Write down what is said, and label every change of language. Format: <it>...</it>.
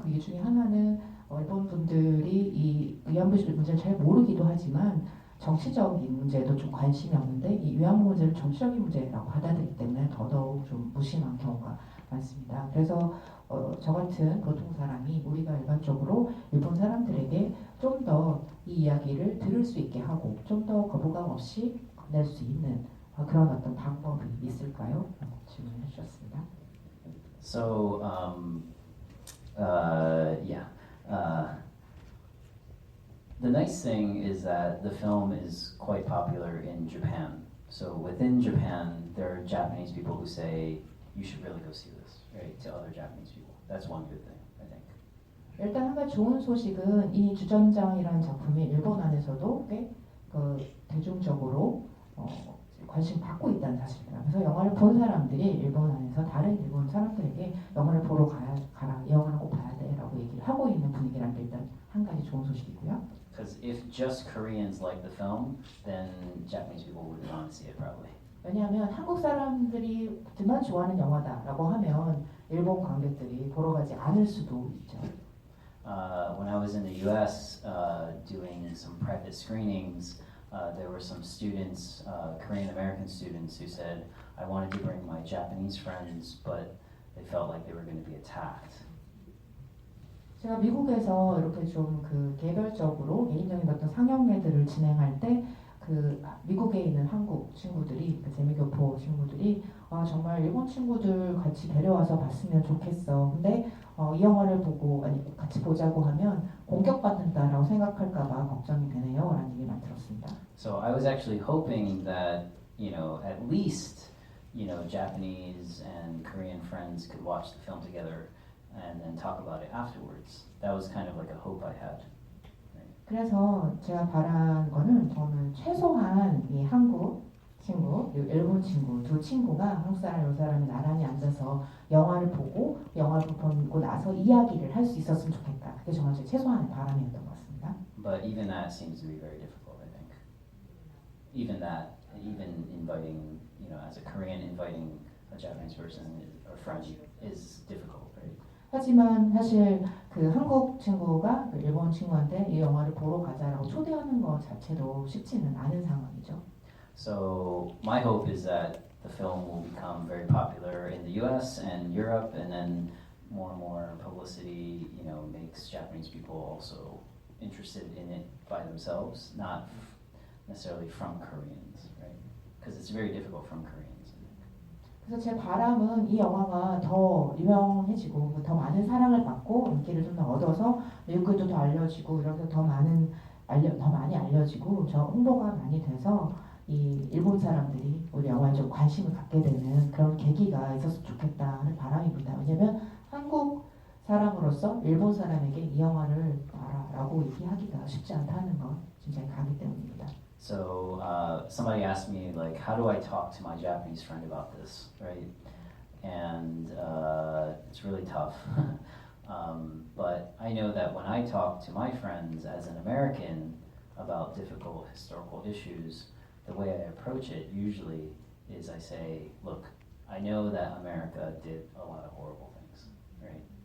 <ko>그 이유 중에 하나는 일본 분들이 이 위안부 문제를 잘 모르기도 하지만 정치적인 문제에도 좀 관심이 없는데 이 위안부 문제를 정치적인 문제라고 받아들이기 때문에 더더욱 좀 무심한 경우가 많습니다. 그래서 저 같은 보통 사람이 우리가 일반적으로 일본 사람들에게 좀 더 이 이야기를 들을 수 있게 하고 좀 더 거부감 없이 건넬 수 있는 그런 어떤 방법이 있을까요? 질문을 해주셨습니다.</ko> <en>So, the nice thing is that the film is quite popular in Japan. So within Japan, there are Japanese people who say, you should really go see this, right, to other Japanese people. That's one good thing, I think.</en> <ko>일단 한 가지 좋은 소식은 이 주전장이라는 작품이 일본 안에서도 꽤 대중적으로 관심 받고 있다는 사실입니다. 그래서 영화를 본 사람들이 일본 안에서 다른 일본 사람들에게 영화를 보러 가라, 이 영화를 꼭 봐야 돼라고 얘기를 하고 있는 분위기라는 게 일단 한 가지 좋은 소식이고요.</ko> <en>Because if just Koreans like the film, then Japanese people wouldn't want to see it probably.</en> <ko>왜냐하면 한국 사람들만 좋아하는 영화다라고 하면 일본 관객들이 보러 가지 않을 수도 있죠.</ko> <en>When I was in the U.S. Doing some private screenings, there were some students, Korean American students, who said, I wanted to bring my Japanese friends, but they felt like they were going to be attacked.</en> <ko>제가 미국에서 이렇게 좀 개별적으로 개인적인 어떤 상영회들을 진행할 때 미국에 있는 한국 친구들이 재미교포 친구들이 정말 일본 친구들 같이 데려와서 봤으면 좋겠어. 근데 이 영화를 보고 같이 보자고 하면 공격받는다라고 생각할까봐 걱정이 되네요. 라는 얘기 많이 들었습니다.</ko> <en>So I was actually hoping that, at least, Japanese and Korean friends could watch the film together and then talk about it afterwards. That was kind of like a hope I had.</en> <ko>그래서 제가 바란 거는 저는 최소한 이 한국 친구 그리고 일본 친구 두 친구가 한국 사람, 이 사람이 나란히 앉아서 영화를 보고 영화를 보고 나서 이야기를 할 수 있었으면 좋겠다. 그게 정말 제 최소한의 바람이었던 것 같습니다.</ko> <en>But even that seems to be very difficult, I think. Even inviting, as a Korean inviting a Japanese person or friend is difficult, right?</en> <ko>하지만 사실 한국 친구가 일본 친구한테 이 영화를 보러 가자라고 초대하는 것 자체도 쉽지는 않은 상황이죠.</ko> <en>So my hope is that the film will become very popular in the U.S. and Europe, and then more and more publicity, you know, makes Japanese people also interested in it by themselves, not necessarily from Koreans, right? Because it's very difficult from Koreans.</en> <ko>그래서 제 바람은 이 영화가 더 유명해지고 더 많은 사랑을 받고 인기를 좀 더 얻어서 미국에도 더 알려지고 이렇게 더 많이 알려지고 저 홍보가 많이 돼서 이 일본 사람들이 우리 영화에 좀 관심을 갖게 되는 그런 계기가 있었으면 좋겠다 하는 바람입니다. 왜냐면 한국 사람으로서 일본 사람에게 이 영화를 봐라라고 얘기하기가 쉽지 않다는 건 진짜 가기 때문입니다.</ko> <en>So somebody asked me, like, how do I talk to my Japanese friend about this, right? And it's really tough. But I know that when I talk to my friends as an American about difficult historical issues, the way I approach it usually is I say, look, I know that America did a lot of horrible things, right?</en>